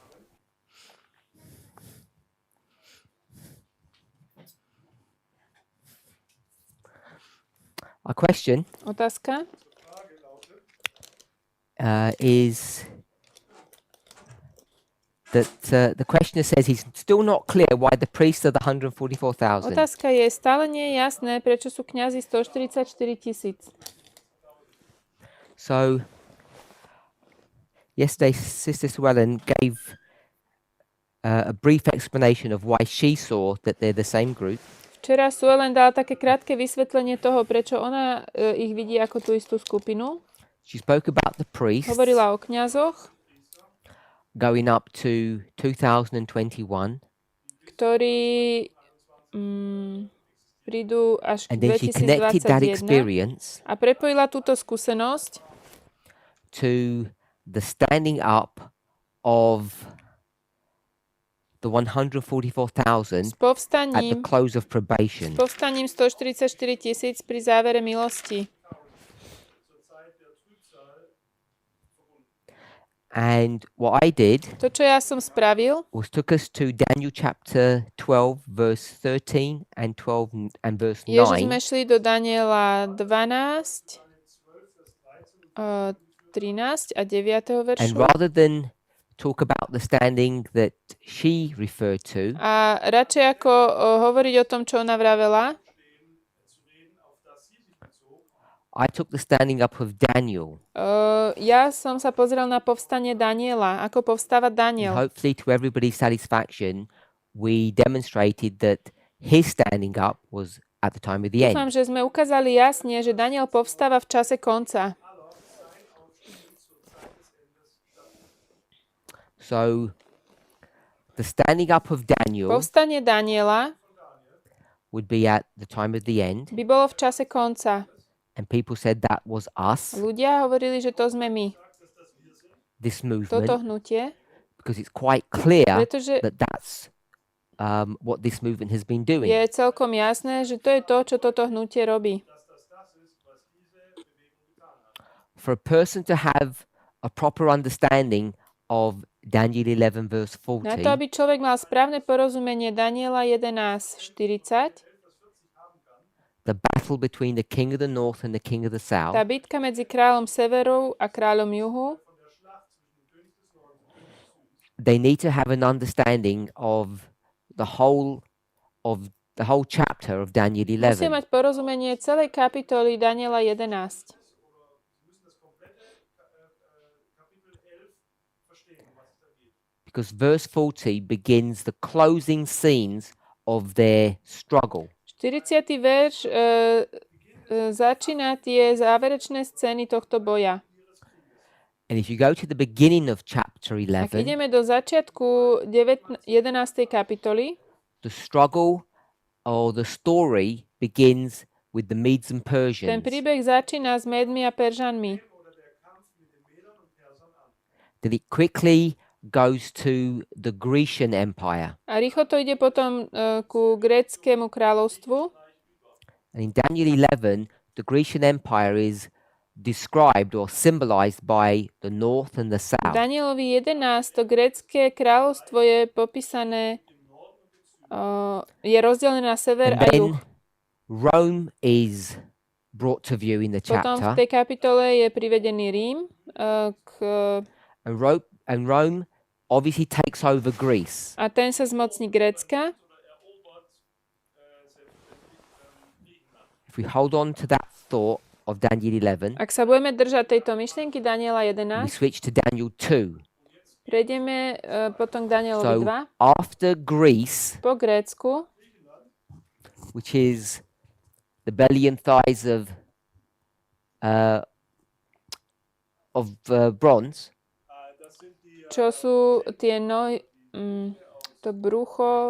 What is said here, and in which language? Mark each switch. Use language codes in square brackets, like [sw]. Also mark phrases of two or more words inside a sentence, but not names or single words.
[en] Our question [sk] Otázka [en] is that the questioner says he's still not clear why the priests are the 144,000. [sk] Otázka je, stále nie je jasné, prečo sú kňazi 144 000. [en] So, yesterday, Sister Suellen gave a brief explanation of why she saw that they're the same group. [sk] Včera Suellen dala také krátke vysvetlenie toho, prečo ona ich vidí ako tú istú skupinu. [en] She spoke about the priests [sk] Hovorila o kňazoch, [en] going up to 2021, [sk] ktorí prídu až k [en] and then she connected that 2021 experience [sk] a prepojila túto skúsenosť [en] to the standing up of the 144,000 [sk] s [en] at the [sk] povstaním [en] close of probation. [sk] 144 000 pri závere milosti. [en] And what I did [sk] To, čo ja som spravil, [en] was took us to Daniel chapter 12, verse 13 and 12 and verse [sk] je, že 9. sme šli do Daniela 12, 13 a 9. [en] And [sk] veršu. [en] rather than talk about the standing that she referred to, [sk] A radšej ako hovoriť o tom, čo ona vravela, [en] I took the standing up of Daniel. [sk] ja som sa pozrel na povstanie Daniela, ako povstáva [en] And [sk] Daniel. [en] hopefully, to everybody's satisfaction, we demonstrated that his standing up was at the time of the [sk] Dúfam, [en] end. [sk] že sme ukázali jasne, že Daniel povstáva v čase konca. [en] So, the standing up of Daniel [sk] Povstanie Daniela [en] would be at the time of the end, [sk] by bolo v čase konca. [en] and people said that was us, [sk] Ľudia hovorili, že to sme my, [en] this [sk] toto [en] movement, [sk] hnutie, [en] because it's quite clear [sk] pretože [en] that that's what this movement has been doing. [sk] je celkom jasné, že to je to, čo toto hnutie robí. [en] For a person to have a proper understanding of Daniel 11 verse [sk] Na to, 40, aby človek mal správne porozumenie Daniela 11:40, [en] the battle between the king of the north and the king of the south, [sk] tá bitka medzi kráľom severu a kráľom juhu, [en] they need to have an understanding of the whole chapter of Daniel [sk] musia 11. mať porozumenie celej kapitoly Daniela 11. [en] Because verse 40 begins the closing scenes of their struggle. [sk] 40. verš začína tie záverečné scény tohto boja. [en] And if you go to the beginning of chapter [sk] Ak 11, ideme do začiatku 11. kapitoly, [en] the struggle or the story begins with the Medes and [sk] ten [en] Persians. [sk] príbeh začína s Médmi a Peržanmi. [en] Then it quickly goes to the Grecian Empire. [sk] A rýchlo to ide potom ku gréckému kráľovstvu. [en] And in Daniel 11, the Grecian Empire is described or symbolized by the north and the [sk] V [en] south. [sk] Danielovi 11 to grécke kráľovstvo je popísané, je rozdelené na sever [en] And [sk] a juh. [en] then Rome is brought to view in the [sk] Potom v [en] chapter. [sk] tej kapitole je privedený Rím, [en] And Rome obviously takes over Greece. [sk] a ten sa zmocní Grécka. [en] If we hold on to that thought of Daniel 11, [sk] Ak sa budeme držať tejto myšlienky Daniela [en] we [sk] 11, [en] switch to Daniel 2. [sk] prejdeme potom k Danielovi [en] So [sk] 2. [en] after Greece, [sk] Po Grécku, [en] which is the belly and thighs of bronze, [sk] čo sú tie nohy, to brucho